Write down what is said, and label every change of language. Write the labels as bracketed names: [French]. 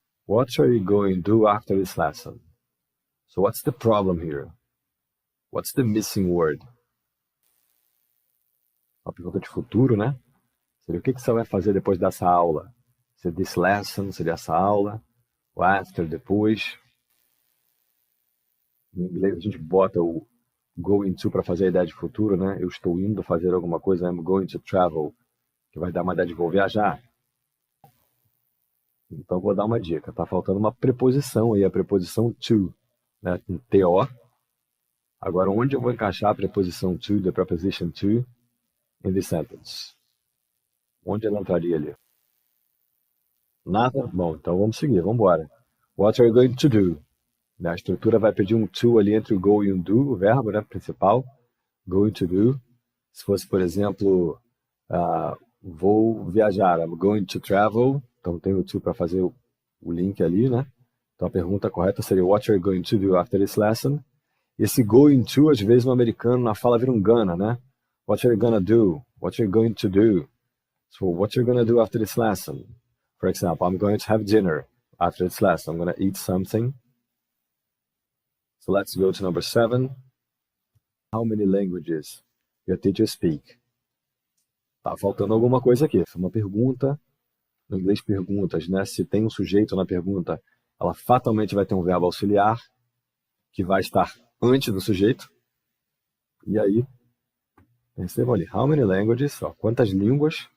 [English] What are you going to do after this lesson? So what's the problem here? What's the missing word? [Portuguese] Uma pergunta de futuro, né? Seria o que você vai fazer depois dessa aula? Seria this lesson, seria essa aula? Ou after, depois? Em inglês a gente bota o going to para fazer a ideia de futuro, né? Eu estou indo fazer alguma coisa, [English] I'm going to travel, [Portuguese] que vai dar uma ideia de vou viajar. Então vou dar uma dica, tá faltando uma preposição aí, a preposição to, né? Com to. Agora onde eu vou encaixar a preposição to, [English] the preposition to, in this sentence? [Portuguese] Onde ela entraria ali? Nada? Bom, então vamos seguir, vamos embora. [English] What are you going to do? [Portuguese] A estrutura vai pedir um to ali entre o go e o do, o verbo, né, principal. Going to do. Se fosse, por exemplo, vou viajar, [English] I'm going to travel. [Portuguese] Então tem o to para fazer o link ali, né? Então a pergunta correta seria [English] what are you going to do after this lesson? [Portuguese] Esse going to, às vezes no americano, na fala vira um gonna, né? [English] What are you gonna do? What are you going to do? So what are you gonna do after this lesson? For example, I'm going to have dinner after this lesson. I'm gonna eat something. So let's go to number 7. How many languages your teacher speak? [Portuguese] Tá faltando alguma coisa aqui. É uma pergunta. No inglês, perguntas, né? Se tem um sujeito na pergunta, ela fatalmente vai ter um verbo auxiliar que vai estar antes do sujeito. E aí, percebam ali, [English] how many languages? [Portuguese] Ó, quantas línguas?